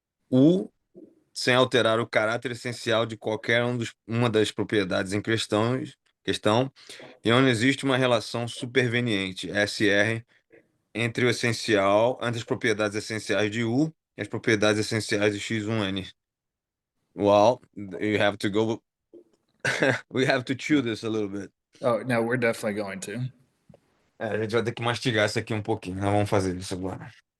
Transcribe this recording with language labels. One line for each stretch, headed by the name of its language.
Portuguese: U, sem alterar o caráter essencial de qualquer uma das propriedades em questão, e onde existe uma relação superveniente, SR, entre o essencial, entre as propriedades essenciais de U e as propriedades essenciais de X1N.
English: Well, you have to go. We have to chew this a little bit. Oh, no, we're definitely going to.
Portuguese: A gente vai ter que mastigar isso aqui um pouquinho. Nós vamos fazer isso agora.